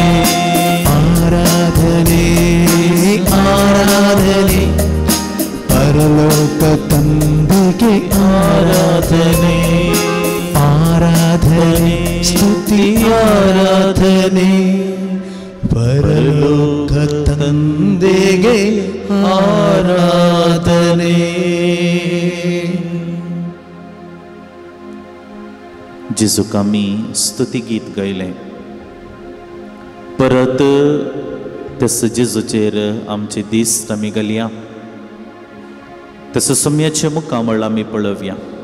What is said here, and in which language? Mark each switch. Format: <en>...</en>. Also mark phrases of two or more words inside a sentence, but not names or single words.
<kn>ಆರಾಧನೆ ಆರಾಧನೆ, ಪರಲೋಕ ತಂದೆಗೆ ಆರಾಧನೆ, ಆರಾಧನೆ ಸ್ತುತಿ ಆರಾಧನೆ, ಪರಲೋಕ ತಂದೆಗೆ ಆರಾಧನೆ.</kn> <kok>जेजूक आमी स्तुती गीत गायलें. परत तेस जेजूचेर आमचे दीस आमी घालया, तेस सोम्याचे मुखामळ आमी पळोवया.</kok>